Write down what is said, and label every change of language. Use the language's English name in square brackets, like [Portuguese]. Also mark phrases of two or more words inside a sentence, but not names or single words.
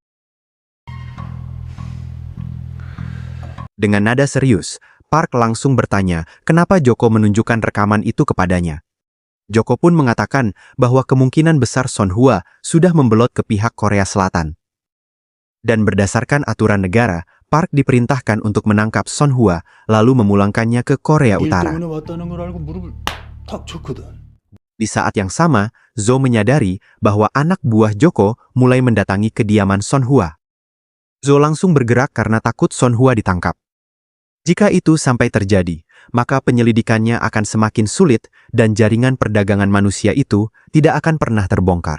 [Indonesian] Dengan nada serius, Park langsung bertanya kenapa Joko menunjukkan rekaman itu kepadanya. Joko pun mengatakan bahwa kemungkinan besar Son Hua sudah membelot ke pihak Korea Selatan. Dan berdasarkan aturan negara, Park diperintahkan untuk menangkap Son Hua lalu memulangkannya ke Korea [Korean] 일 [Indonesian] Utara. [Korean] 때문에 왔다는 걸 알고 무릎을 탁 쳤거든. [Indonesian] Di saat yang sama, Zo menyadari bahwa anak buah Joko mulai mendatangi kediaman Son Hua. Zo langsung bergerak karena takut Son Hua ditangkap. Jika itu sampai terjadi, maka penyelidikannya akan semakin sulit dan jaringan perdagangan manusia itu tidak akan pernah terbongkar.